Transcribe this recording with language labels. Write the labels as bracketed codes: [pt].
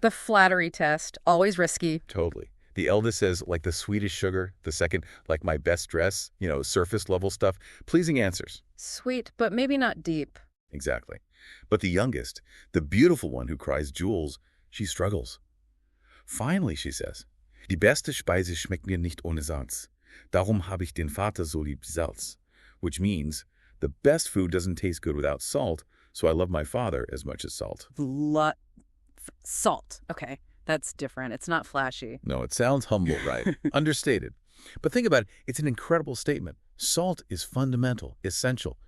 [en] The flattery test, always risky. Totally. The eldest says, like the sweetest sugar. The second, like my best dress, surface level stuff. Pleasing answers. Sweet, but maybe not deep. Exactly. But the youngest, the beautiful one who cries jewels, she struggles. Finally, she says, [de] Die beste Speise schmeckt mir nicht ohne Salz. Darum habe ich den Vater so lieb Salz. [en] Which means, the best food doesn't taste good without salt, so I love my father as much as salt. Salt. Okay. That's different. It's not flashy. No, it sounds humble, right? Understated. But think about it. It's an incredible statement. Salt is fundamental, essential.